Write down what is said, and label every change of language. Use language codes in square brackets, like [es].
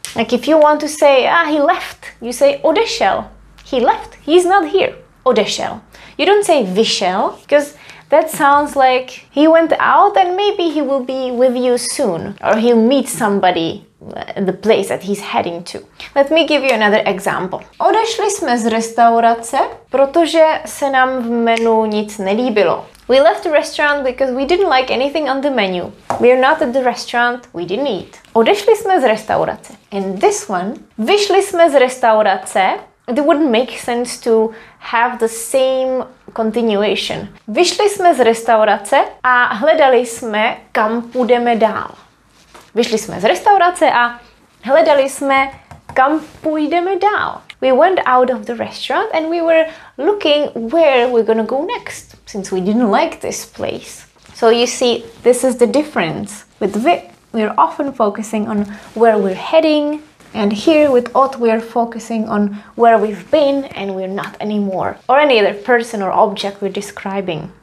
[en] Like if you want to say, he left, you say odešel. He left, he's not here. Odešel. You don't say vyšel, because that sounds like he went out and maybe he will be with you soon, or he'll meet somebody at the place that he's heading to. Let me give you another example. [cs] Odešli jsme z restaurace, protože se nám v menu nic nelíbilo. [en] We left the restaurant because we didn't like anything on the menu. We're not at the restaurant, we didn't eat. [cs] Odešli jsme z restaurace. [en] In this one, [cs] vyšli jsme z restaurace. [en] It wouldn't make sense to have the same continuation. [cs] Vyšli jsme z restaurace a hledali jsme, kam půjdeme dál. Vyšli jsme z restaurace a hledali jsme, kam půjdeme dál. [en] We went out of the restaurant and we were looking where we're gonna go next, since we didn't like this place. So you see, this is the difference. With vy, we're often focusing on where we're heading, and here with od, we're focusing on where we've been and we're not anymore, or any other person or object we're describing.